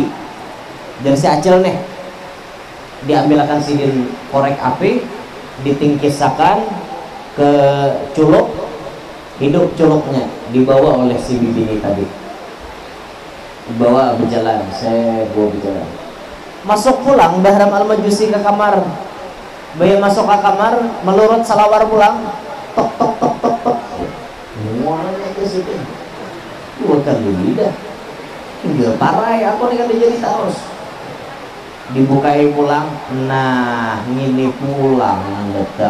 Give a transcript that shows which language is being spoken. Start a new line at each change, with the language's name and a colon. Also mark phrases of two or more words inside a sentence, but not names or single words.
Banjar: Dari si acil nih diambilkan Sidin korek api, ditingkisakan ke culuk, hidup culuknya dibawa oleh si bibini tadi, dibawa berjalan, saya bawa berjalan. Masuk pulang Bahram Al-Majusi ke kamar. Baya masuk ke kamar, melurut salawar pulang, tok tok tok tok tok. Mualnya ke Sidin. Dua kali lidah. Tinggal parai, aku nih kan jadi terus. Dibukai pulang, nah ini pulang datang.